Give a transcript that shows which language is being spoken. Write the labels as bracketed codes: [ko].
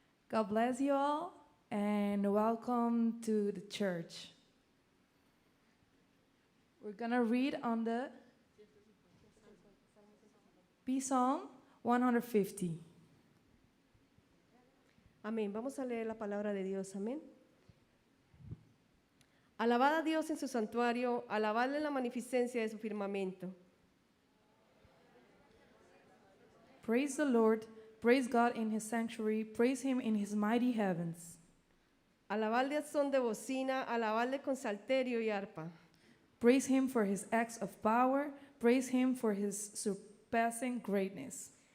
[en] God bless you all and welcome to the church. We're going to read on the Psalm 150. [es] Amén. Vamos a leer la palabra de Dios. Amén. Alabad a Dios en su santuario, alabadle en la magnificencia de su firmamento. [en] Praise the Lord, praise God in his sanctuary, praise him in his mighty heavens. [es] Alabadle a son de bocina, alabadle con salterio y arpa. [en] Praise him for his acts of power, praise him for his surpassing greatness.